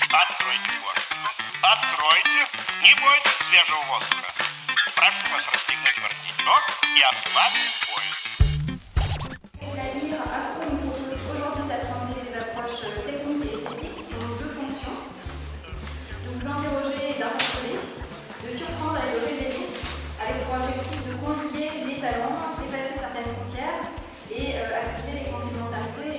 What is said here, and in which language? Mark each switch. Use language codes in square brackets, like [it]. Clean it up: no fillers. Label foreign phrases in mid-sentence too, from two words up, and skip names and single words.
[ru] Откройте форточку. Откройте. Не бойтесь свежего воздуха. Прошу вас расстегнуть воротничок и ослабить пояс. [fr] La LIR Accro nous propose aujourd'hui d'appréhender des approches techniques et esthétiques qui ont deux fonctions. De vous interroger et d'interpeller, de surprendre et de révéler, avec pour objectif de conjuguer les talents, dépasser certaines frontières et activer les complémentarités.